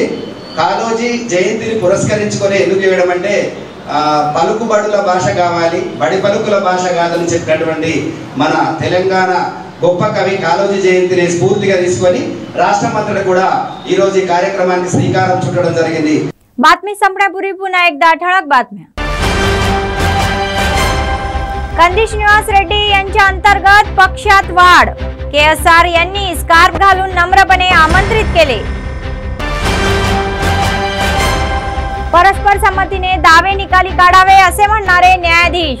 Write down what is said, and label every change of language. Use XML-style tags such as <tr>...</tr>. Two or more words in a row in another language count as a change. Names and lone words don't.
<te>కాళోజీ జయంతిని పురస్కరించుకొని ఎందుకు వేయడం అంటే పలుకుబడుల భాష కావాలి, బడి పలుకుల భాష కాదని చెప్పినటువంటి మన తెలంగాణ గొప్ప కవి కాళోజీ జయంతిని స్ఫూర్తిగా తీసుకొని రాష్ట్రమంతటా కూడా ఈ రోజు ఈ కార్యక్రమానికి శ్రీకారం చుట్టడం జరిగింది.</te> <mr>बातमी संपण्यापूर्वी पुन्हा एकदा ठळक बातम्या. कंदी श्रीनिवास रेड्डी यांच्या अंतर्गत पक्षात वाढ. केएसआर यांनी स्कार्फ घालून नम्रपणे आमंत्रित केले. परस्पर संमतीने दावे निकाली काढावे असे म्हणणारे न्यायाधीश.</mr>